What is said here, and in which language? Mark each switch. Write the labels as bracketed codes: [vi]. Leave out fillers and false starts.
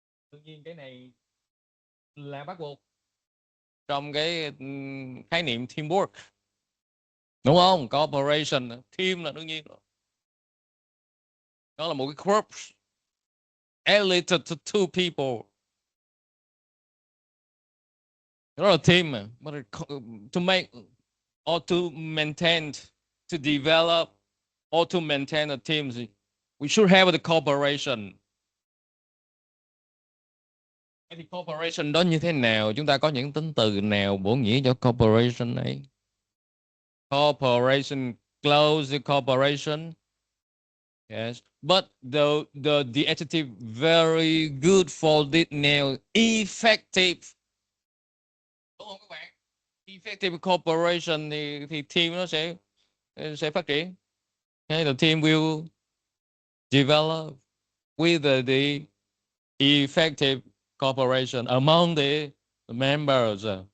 [vi] Đương nhiên cái này là bắt buộc trong cái khái niệm teamwork. Đúng không? Cooperation, team là đương nhiên. Đó là một cái group [en] related to two people. [vi] Đó là team. [en] But to make or to maintain, to develop or to maintain a team, we should have the cooperation. [vi] Thì cooperation đó như thế nào? Chúng ta có những tính từ nào bổ nghĩa cho cooperation này? [en] Cooperation, close cooperation. Yes, but the adjective very good for this now, effective. [vi] Đúng không các bạn? [en] Effective cooperation [vi] thì team nó sẽ phát triển. [en] Okay, the team will develop with the effective cooperation among the members.